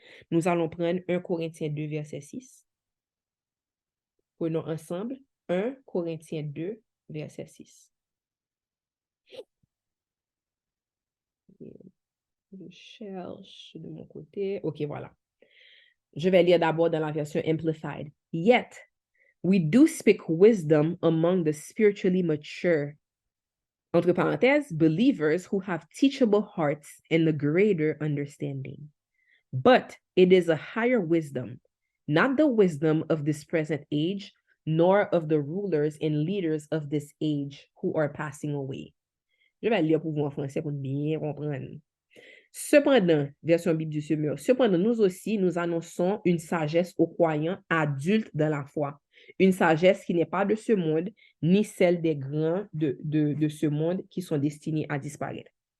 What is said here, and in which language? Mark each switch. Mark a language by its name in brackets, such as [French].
[French] Nous allons prendre 1 Corinthiens 2, verset 6. Prenons ensemble 1 Corinthiens 2, verset 6. Je cherche de mon côté. OK, voilà. Je vais lire d'abord dans la version Amplified. [English] Yet, we do speak wisdom among the spiritually mature, [French] entre parenthèses, [English] believers who have teachable hearts and the greater understanding. But it is a higher wisdom, not the wisdom of this present age, nor of the rulers and leaders of this age who are passing away. [French] Je vais lire pour vous en français pour bien comprendre. Cependant, version Bible du Semeur, cependant, nous aussi, nous annonçons une sagesse aux croyants adultes dans la foi. Une sagesse qui n'est pas de ce monde, ni celle des grands de ce monde qui sont destinés à disparaître.